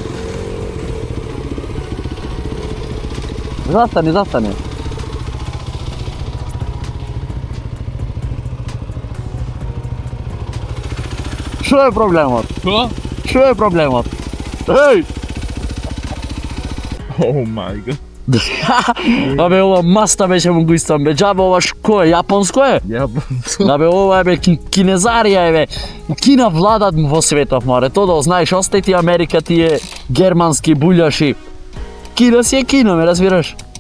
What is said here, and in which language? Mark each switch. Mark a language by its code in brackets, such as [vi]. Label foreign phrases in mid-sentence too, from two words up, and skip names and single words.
[mk] Застани, застани. Што е проблемот? Що? Што е проблемот? Еј! [en] Oh my god. [mk] Абе, ова маста беше му го истам, бе, джабе ова шко е, јапонско е? Абе, ова е, бе, кинезарија е, бе. Кина владат во светот, море, то да знаеш, остај ти Америка, тие германски буљаши. Кина си е кино, ме разбираш?